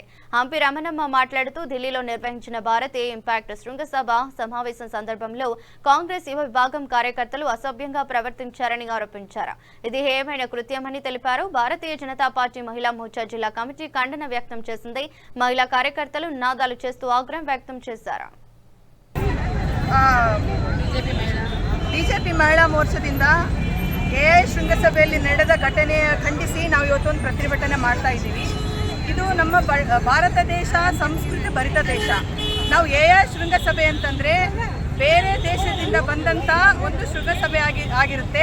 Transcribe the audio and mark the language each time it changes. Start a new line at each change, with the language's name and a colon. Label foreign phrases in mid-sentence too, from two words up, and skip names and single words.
Telugu: హంపి రమణమ్మ మాట్లాడుతూ ఢిల్లీలో నిర్వహించిన భారతీయ ఇంపాక్ట్ శృంగసభ సమావేశం సందర్భంలో కాంగ్రెస్ యువ విభాగం కార్యకర్తలు అసభ్యంగా ప్రవర్తించారని ఆరోపించారు. ఇది హేయమైన కృత్యమని తెలిపారు. భారతీయ జనతా పార్టీ మహిళా మోర్చా జిల్లా కమిటీ ఖండన వ్యక్తం చేసింది. మహిళా కార్యకర్తలు నినాదాలు చేస్తూ ఆగ్రహం వ్యక్తం చేశారు.
Kannada: ಬಿಜೆಪಿ ಮಹಿಳಾ ಮೋರ್ಚಾದಿಂದ ಎಐ ಶೃಂಗಸಭೆಯಲ್ಲಿ ನಡೆದ ಘಟನೆಯ ಖಂಡಿಸಿ ನಾವು ಇವತ್ತೊಂದು ಪ್ರತಿಭಟನೆ ಮಾಡ್ತಾ ಇದ್ದೀವಿ. ಇದು ನಮ್ಮ ಭಾರತ ದೇಶ ಸಂಸ್ಕೃತಿ ಭರಿತ ದೇಶ. ನಾವು ಎಐ ಶೃಂಗಸಭೆ ಅಂತಂದರೆ ಬೇರೆ ದೇಶದಿಂದ ಬಂದಂಥ ಒಂದು ಶೃಂಗಸಭೆ ಆಗಿರುತ್ತೆ.